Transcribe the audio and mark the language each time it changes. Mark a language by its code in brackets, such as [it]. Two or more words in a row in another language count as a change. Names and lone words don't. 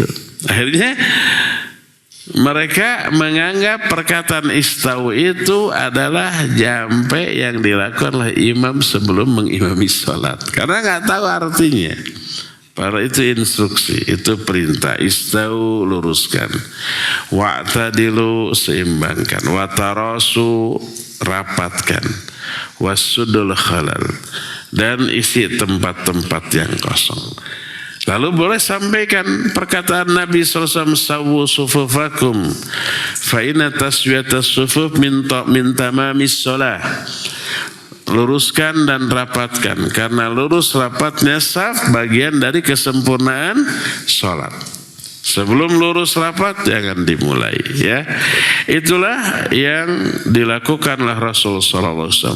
[id] Akhirnya mereka menganggap perkataan istau itu adalah jampe yang dilakukan oleh imam sebelum mengimami sholat. Karena nggak tahu artinya. Para itu instruksi, itu perintah. Istau, luruskan. Wa'tadilu, seimbangkan. Watarasu, rapatkan. [ar] وسدوا الخلل, [id] dan isi tempat-tempat yang kosong. Lalu boleh sampaikan perkataan Nabi SAW, [ar] سووا صفوفكم فإن تسوية الصفوف من تمام الصلاة. [id] Luruskan dan rapatkan, karena lurus rapatnya saf bagian dari kesempurnaan sholat. Sebelum lurus rapat jangan dimulai ya. Itulah yang dilakukan oleh Rasul [ar] صلى الله عليه وسلم.